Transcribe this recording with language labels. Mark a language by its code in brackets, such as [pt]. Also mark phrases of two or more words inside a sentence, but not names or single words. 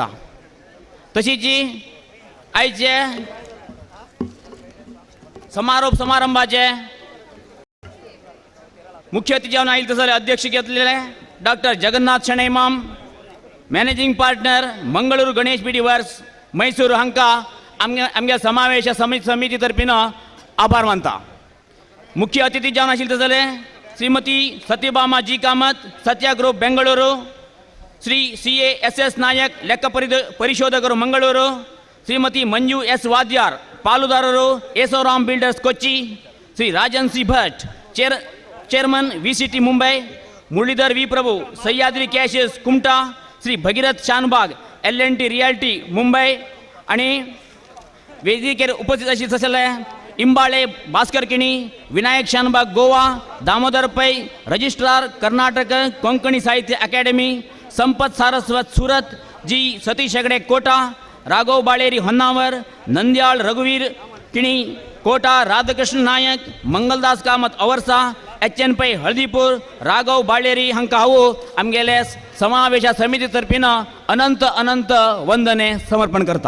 [kok] तशीच आयचे समारोप समारंभाचे मुख्य अतिथी जावन आयिल्ले तसले अध्यक्ष घेतलेले डॉक्टर जगन्नाथ शेणे इमाम, [en] managing partner [kok] मंगळूर गणेश बिडी वर्स मैसूर हांकां आमगे समावेश समिती तर्फीन आभार मानता. मुख्य अतिथी जावन आशिल्ले तसले श्रीमती सत्यभामा जी कामत, सत्या ग्रुप बेंगळूरू, श्री CA SS नायक [kn] ಲೆಕ್ಕ ಪರಿಶೋಧಕರು [kok] ಮಂಗಳೂರು, ಶ್ರೀಮತಿ ಮಂಜು S ವಾದ್ಯಾರ್ ಪಾಲುದಾರರು ಯೇಸೋರಾಮ್ ಬಿಲ್ಡರ್ಸ್ ಕೊಚ್ಚಿ, ಶ್ರೀ ರಾಜನ್ ಸಿ ಭಟ್ ಚೇರ್ಮನ್ VCT ಮುಂಬೈ, ಮುರಳೀಧರ್ ವಿ ಪ್ರಭು सह्याद्री कॅशेस कुमटा, श्री भगीरथ शानबाग L&T रियाल्टी मुंबई आणि वेदिकेर उपस्थित आशिल्ले तसले इंबाळे भास्कर किणी, विनायक शानबाग गोवा, दामोदर पै रजिस्ट्रार कर्नाटक कोंकणी साहित्य अकॅडमी, संपत सारस्वत सूरत, जी सतीश हेगडे कोटा, राघव बाळेरी होन्नावर, नंद्याळ रघुवीर किणी कोटा, राधाकृष्ण नायक, मंगलदास कामत अवर्सा, HN पै हळदीपूर, राघव बाळेरी हांकां हांव आमगेले समावेशा समिती तर्फीन अनंत अनंत वंदने समर्पण करता.